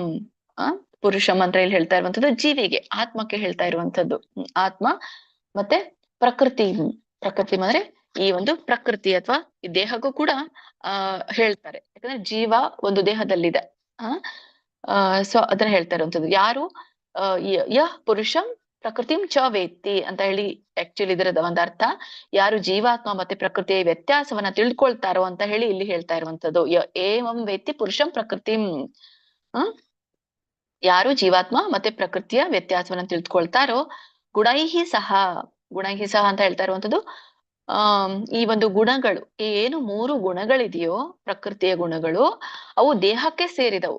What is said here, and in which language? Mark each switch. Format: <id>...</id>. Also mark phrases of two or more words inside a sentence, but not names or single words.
<kn>ಪುರುಷಂ ಅಂತ ಇಲ್ಲಿ ಹೇಳ್ತಾ ಇರುವಂತದ್ದು ಜೀವಿಗೆ, ಆತ್ಮಕ್ಕೆ ಹೇಳ್ತಾ ಇರುವಂತದ್ದು. ಆತ್ಮ ಮತ್ತೆ ಪ್ರಕೃತಿ. ಪ್ರಕೃತಿ ಅಂದ್ರೆ ಈ ಒಂದು ಪ್ರಕೃತಿ ಅಥವಾ ಈ ದೇಹಕ್ಕೂ ಕೂಡ ಹೇಳ್ತಾರೆ, ಯಾಕಂದ್ರೆ ಜೀವ ಒಂದು ದೇಹದಲ್ಲಿದೆ. ಸೊ ಅದನ್ನ ಹೇಳ್ತಾ ಇರುವಂತದ್ದು. ಯಾರು</kn> <sa>ಯಃ ಪುರುಷಂ ಪ್ರಕೃತಿಂ ಚ ವೇತ್ತಿ</sa> <kn>ಅಂತ ಹೇಳಿ ಆಕ್ಚುಲಿ ಇದರದ ಒಂದು ಅರ್ಥ, ಯಾರು ಜೀವಾತ್ಮ ಮತ್ತೆ ಪ್ರಕೃತಿಯ ವ್ಯತ್ಯಾಸವನ್ನ ತಿಳ್ಕೊಳ್ತಾರೋ ಅಂತ ಹೇಳಿ ಇಲ್ಲಿ ಹೇಳ್ತಾ ಇರುವಂತದ್ದು.</kn> <sa>ಏವಂ ವೇತ್ತಿ ಪುರುಷಂ ಪ್ರಕೃತಿಂ.</sa> <kn>ಯಾರು ಜೀವಾತ್ಮ ಮತ್ತೆ ಪ್ರಕೃತಿಯ ವ್ಯತ್ಯಾಸವನ್ನ ತಿಳ್ಕೊಳ್ತಾರೋ</kn> <sa>ಗುಣೈಹಿ ಸಹ. ಗುಣೈಹಿ ಸಹ</sa> <kn>ಅಂತ ಹೇಳ್ತಾ ಇರುವಂತದ್ದು ಈ ಒಂದು ಗುಣಗಳು, ಏನು 3 ಗುಣಗಳಿದೆಯೋ ಪ್ರಕೃತಿಯ ಗುಣಗಳು, ಅವು ದೇಹಕ್ಕೆ ಸೇರಿದವು.</kn>